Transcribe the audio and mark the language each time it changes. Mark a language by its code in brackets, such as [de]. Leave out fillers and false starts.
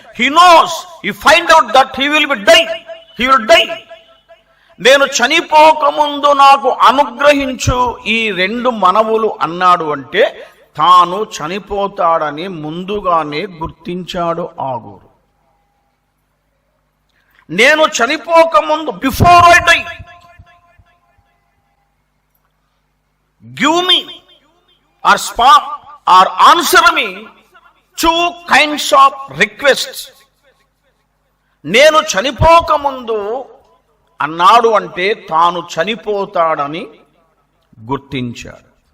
[en] He knows, he find out that he will die. [te] నేను చనిపోక ముందు నాకు అనుగ్రహించు ఈ 2 మనవులు అన్నాడు అంటే తాను చనిపోతాడని ముందుగానే గుర్తించాడు ఆగూరు. నేను చనిపోక ముందు, [en] Before I die, give me or answer me 2 kinds of requests. [te] నేను చనిపోక ముందు అన్నాడు అంటే తాను చనిపోతాడని గుర్తించాడు.